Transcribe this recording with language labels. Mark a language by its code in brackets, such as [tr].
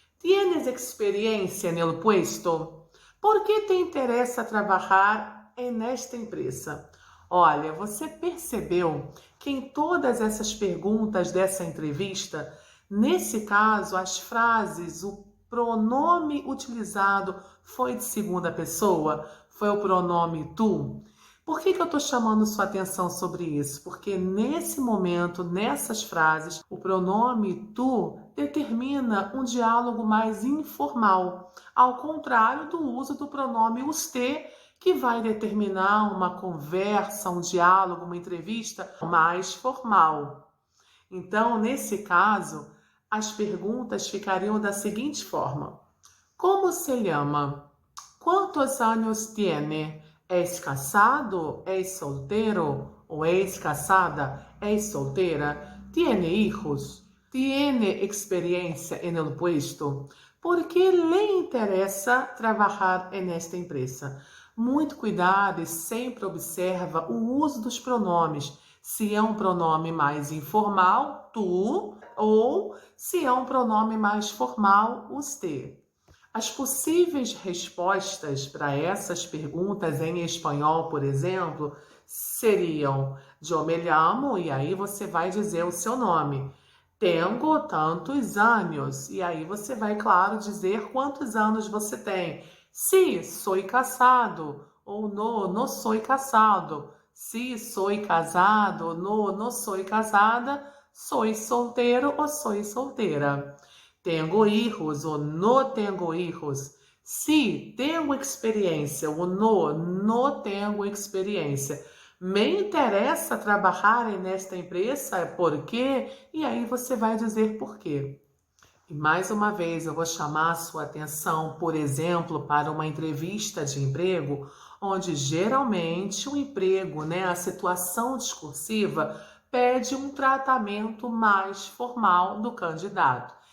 [es] ¿Tienes experiencia en el puesto? ¿Por qué te interesa trabajar en esta empresa? [pt] Olha, você percebeu que em todas essas perguntas dessa entrevista, nesse caso, as frases, o pronome utilizado foi de segunda pessoa, foi o pronome tu. Por que eu estou chamando sua atenção sobre isso? Porque nesse momento, nessas frases, o pronome tu determina um diálogo mais informal, ao contrário do uso do pronome usted, que vai determinar uma conversa, um diálogo, uma entrevista mais formal. Então, nesse caso, as perguntas ficariam da seguinte forma: [es] como se llama? ¿Cuántos años tiene? ¿Es casado? ¿Es soltero? ¿O es casada? ¿Es soltera? ¿Tiene hijos? ¿Tiene experiencia en el puesto? ¿Por qué le interesa trabajar en esta empresa? [pt] Muito cuidado e sempre observa o uso dos pronomes. Se é um pronome mais informal, tu, ou se é um pronome mais formal, usted. As possíveis respostas para essas perguntas em espanhol, por exemplo, seriam [es] yo me llamo, [pt] e aí você vai dizer o seu nome. [es] Tengo tantos anos, [pt] e aí você vai, claro, dizer quantos anos você tem. [es] Si, soy casado, ou no soy casado. Si, soy casado, no soy casada, soy solteiro ou soy solteira. Tengo hijos ou no tengo hijos. Sí, tengo experiencia ou no tengo experiencia. [pt] Me interessa trabalhar nesta empresa, por quê? E aí você vai dizer por quê. E mais uma vez eu vou chamar a sua atenção, por exemplo, para uma entrevista de emprego, onde geralmente o emprego, a situação discursiva, pede um tratamento mais formal do candidato.